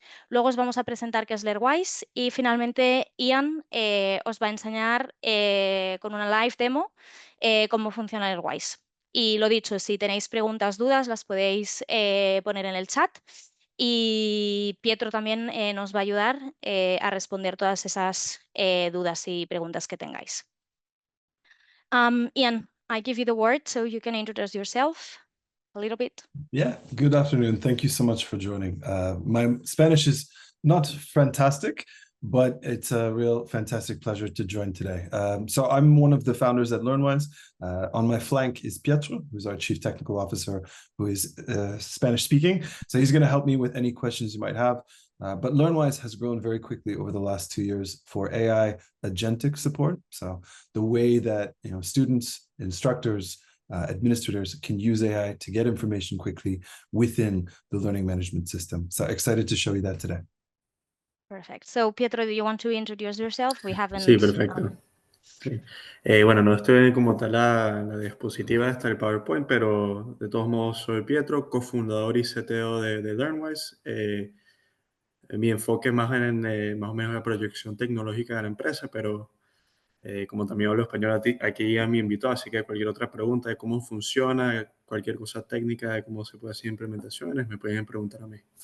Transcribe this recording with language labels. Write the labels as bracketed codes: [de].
[es] Luego os vamos a presentar qué es Learnwise y finalmente Ian os va a enseñar con una live demo cómo funciona Learnwise. Y lo dicho, si tenéis preguntas, dudas, las podéis poner en el chat. Y Pietro también nos va a ayudar a responder todas esas dudas y preguntas que tengáis. [en] Ian, I give you the word so you can introduce yourself a little bit. Yeah, good afternoon. Thank you so much for joining. My Spanish is not fantastic, but it's a real fantastic pleasure to join today. So I'm one of the founders at LearnWise. On my flank is Pietro, who's our Chief Technical Officer, who is Spanish speaking. So he's going to help me with any questions you might have. But LearnWise has grown very quickly over the last 2 years for AI agentic support. So the way that students, instructors, administrators can use AI to get information quickly within the learning management system. So excited to show you that today. Perfect. So Pietro, do you want to introduce yourself? We haven't. [es] Sí, perfecto. Sí. Bueno, no estoy como tal la diapositiva esta del PowerPoint, pero de todos modos soy Pietro, cofundador y CTO de Learnwise. Mi enfoque más más o menos la proyección tecnológica de la empresa, pero como también hablo español aquí ya me invitó, así que cualquier otra pregunta de cómo funciona, cualquier cosa técnica de cómo se puede hacer implementaciones, me pueden preguntar a mí.